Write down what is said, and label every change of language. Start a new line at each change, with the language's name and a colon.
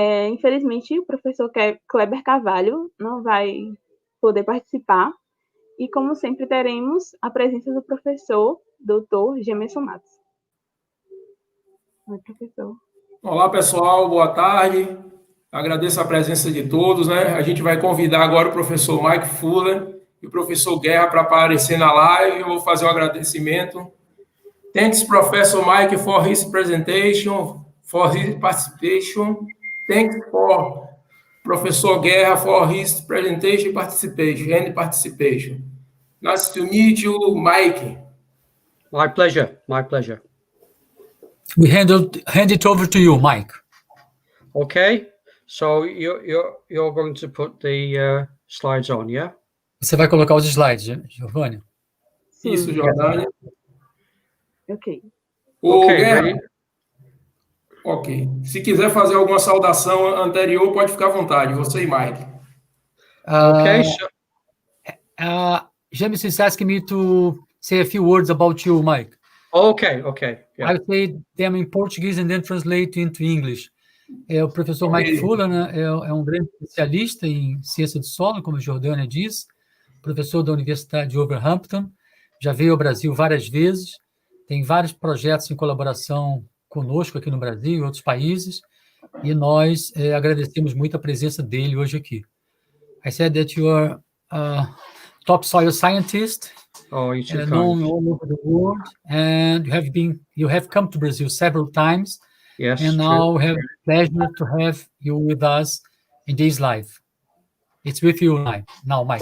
Portuguese: Infelizmente, o professor Kleber Carvalho não vai poder participar, e, como sempre, teremos a presença do professor doutor Jémison Mattos. Oi, professor. Olá, pessoal, boa tarde. Agradeço a presença de todos, né? A gente vai convidar agora o professor Michael Fullen e o professor Guerra para aparecer na live. Eu vou fazer um agradecimento.
English: Thanks, Professor Mike, for his presentation, for his participation. Thanks for Professor Guerra for his presentation, participation. Nice to meet you, Mike. My pleasure. My pleasure. We hand it over to you, Mike. Okay. So you're going to put the slides on, yeah?
Portuguese: Você vai colocar os slides, Giovanni? Sim. Isso, Jordânia. Ok. Guerra. Ok. Se quiser fazer alguma saudação anterior, pode ficar à vontade. Você e Mike.
English: Okay. Sure. Jémison is asking me to say a few words about you, Mike. Okay. Yeah. I'll say them in Portuguese and then translate into English.
Portuguese: O professor Mike Fullen é um grande especialista em ciência do solo, como a Jordânia diz, professor da Universidade de Wolverhampton, já veio ao Brasil várias vezes, tem vários projetos em colaboração conosco aqui no Brasil e em outros países, e nós agradecemos muito a presença dele hoje aqui.
English: I said that you are a top soil scientist, known all over the world, and you have come to Brazil several times. Yes, and now we have the pleasure to have you with us in this live. It's with you now, Mike.